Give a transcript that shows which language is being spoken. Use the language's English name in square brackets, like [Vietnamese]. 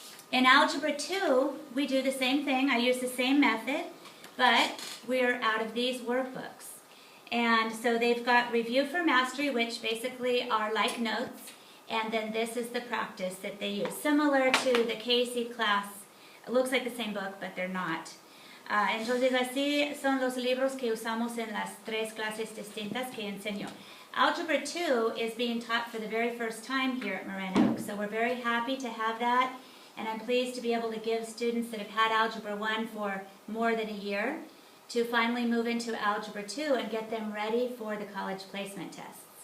[English] In Algebra 2, we do the same thing. I use the same method, but we're out of these workbooks. And so they've got Review for Mastery, which basically are like notes, and then this is the practice that they use. Similar to the Casey class, it looks like the same book, but they're not. [Spanish] Entonces así son los libros que usamos en las 3 clases distintas que enseño. [English] Algebra 2 is being taught for the very first time here at Moran Oak, so we're very happy to have that, and I'm pleased to be able to give students that have had Algebra 1 for more than a year to finally move into Algebra 2 and get them ready for the college placement tests.